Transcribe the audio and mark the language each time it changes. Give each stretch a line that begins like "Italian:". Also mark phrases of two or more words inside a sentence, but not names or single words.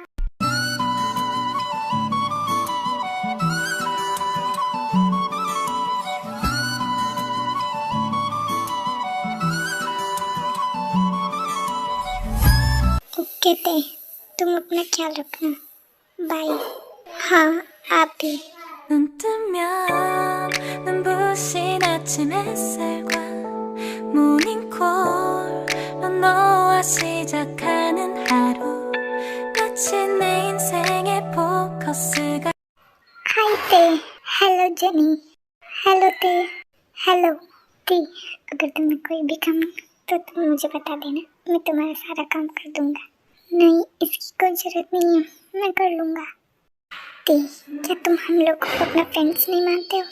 Hindi: ओके तुम अपना ख्याल रखना। बाय। हाँ, आप भी।
Korean: 눈 뜨면 눈부신 아침 햇살과 모닝콜로 너와 시작하는 하루 마치 내 인생의 포커스가
English: Hi hello जनी। Hello hello
Hindi: अगर तुम्हें कोई भी काम हो तो तुम मुझे बता देना, मैं तुम्हारा सारा काम कर दूंगा। नहीं, इसकी कोई जरूरत नहीं है, मैं कर लूंगा। क्या तुम हम लोग को अपना फ्रेंड्स नहीं मानते हो?